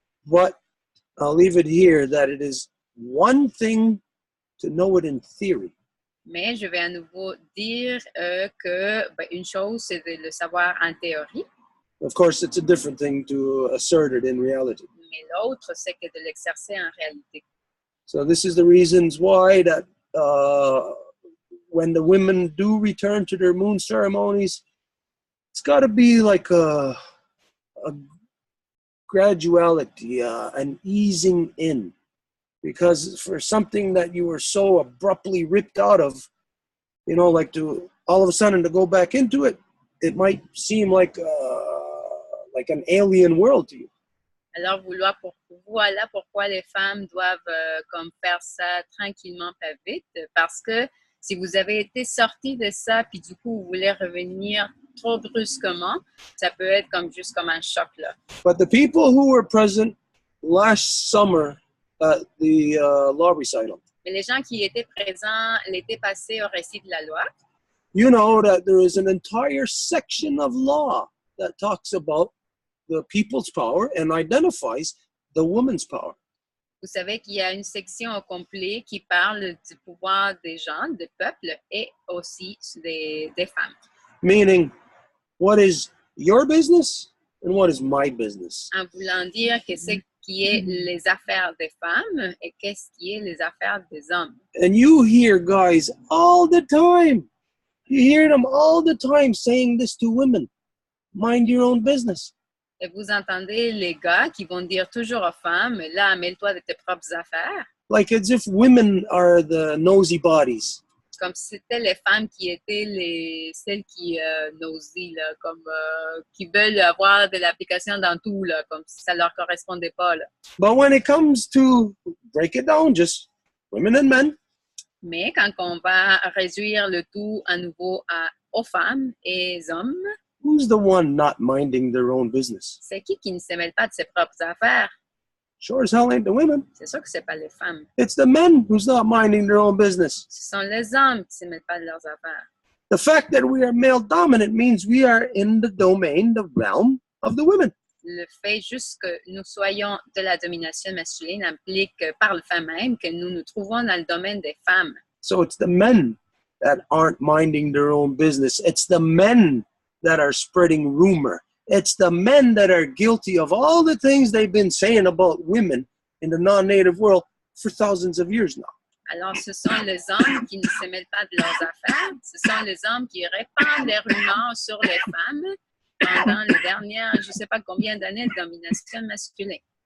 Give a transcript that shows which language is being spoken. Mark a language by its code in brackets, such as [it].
[en] But I'll leave it here that it is one thing to know it in theory, [fr] Mais je vais à nouveau dire que une chose, c'est de le savoir en théorie, [en] of course it's a different thing to assert it in reality. [fr] mais l'autre, c'est que de l'exercer en réalité. [en] So this is the reasons why that when the women do return to their moon ceremonies, it's got to be like a graduality, an easing in. Because for something that you were so abruptly ripped out of, you know, like to all of a sudden to go back into it, it might seem like an alien world to you. [fr] Alors, voilà pourquoi les femmes doivent comme faire ça tranquillement, pas vite, parce que si vous avez été sorti de ça, puis du coup, vous voulez revenir trop brusquement, ça peut être juste comme un choc, là. [en] But the people who were present last summer at the law recital, [fr] Mais les gens qui étaient présents l'été passé au récit de la loi, [en] you know that there is an entire section of law that talks about the people's power and identifies the woman's power. [fr] Vous savez qu'il y a une section au complet qui parle du pouvoir des gens, des peuples et aussi des femmes. [en] Meaning, what is your business and what is my business? [fr] En voulant dire que ce qui est les affaires des femmes et qu'est-ce qui est les affaires des hommes. [en] And you hear guys all the time. You hear them all the time saying this to women. Mind your own business. [fr] Et vous entendez les gars qui vont dire toujours aux femmes, là, mêle-toi de tes propres affaires. [en] Like as if women are the nosy bodies. [fr] Comme si c'était les femmes qui étaient celles qui nosy, là, comme qui veulent avoir de l'application dans tout, là, comme si ça leur correspondait pas, là. [en] But when it comes to break it down, just women and men, [fr] Mais quand on va réduire le tout à nouveau aux femmes et aux hommes, [en] who's the one not minding their own business? [fr] c'est qui ne se mêle pas de ses propres affaires? [en] Sure as hell ain't the women. [fr] C'est sûr que c'est pas les femmes. [en] It's the men who's not minding their own business. [fr] Ce sont les hommes qui ne se mêlent pas de leurs affaires. [en] The fact that we are male dominant means we are in the domain, the realm of the women. [fr] Le fait juste que nous soyons de la domination masculine implique par le fait même que nous nous trouvons dans le domaine des femmes. [en] So it's the men that aren't minding their own business. It's the men that are spreading rumor. It's the men that are guilty of all the things they've been saying about women in the non-native world for thousands of years now. [fr] Alors, ce sont les hommes qui ne se mêlent pas de leurs affaires. Ce sont les hommes qui répandent des rumeurs sur les femmes pendant les dernières, je ne sais pas combien d'années de domination masculine.